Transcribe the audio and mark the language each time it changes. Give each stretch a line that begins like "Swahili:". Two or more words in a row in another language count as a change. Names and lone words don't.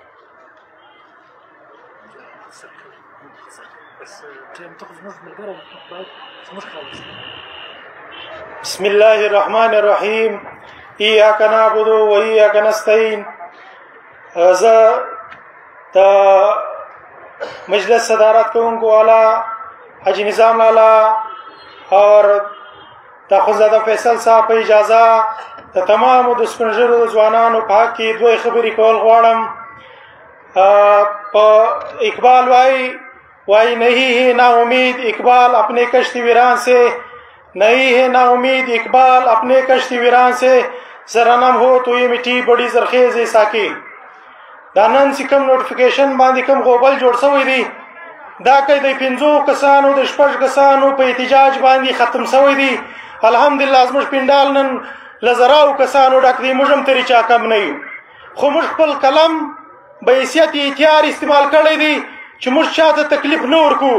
Arabic: بسم الله الرحمن الرحیم ایاک نعبد و ایاک نستعین
Pashto: زه د مجلس صدارت کوونکو والا حاجی نظام لالا اور د اخوندزاده فیصل صاحب په اجازه د تمامو د سپین ږیرو ځوانانو په حق کې دوه خبرې کول غواړم.
Urdu: اقبال وائی نہیں ہے نا امید اقبال اپنے کشتی ویران سے، نہیں ہے نا امید اقبال اپنے کشتی ویران سے، ذرا نم ہو تو یہ مٹی بڑی زرخیز ساکی.
Pashto: دا نن چې کوم نوټیفیکیشن باندې کوم غوبل جوړ شوی دی دا که د 5 کسانو د 6 کسانو په احتجاج باندې ختم شوی دی. الحمدلله زموږ پنډال نن له زراو کسانو ډک دی، موږ هم ترې چا کم نه یو، خو موږ خپل قلم به حیثیت احتیار استعمال کړی دی چې موږ چاته تکلیف نه ورکو.